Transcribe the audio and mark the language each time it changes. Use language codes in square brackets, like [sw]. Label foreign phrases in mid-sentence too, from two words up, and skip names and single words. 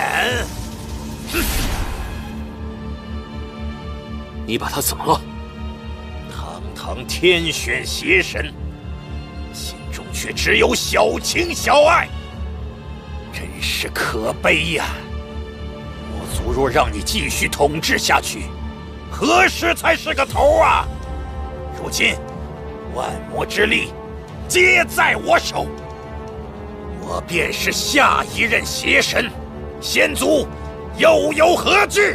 [zh] 哼！你把他怎麼了？堂堂天選邪神，心中卻只有小情小愛，真是可悲呀！魔族若讓你繼續統治下去，何時才是個頭啊？如今，萬魔之力皆在我手，我便是下一任邪神，仙族又有何懼？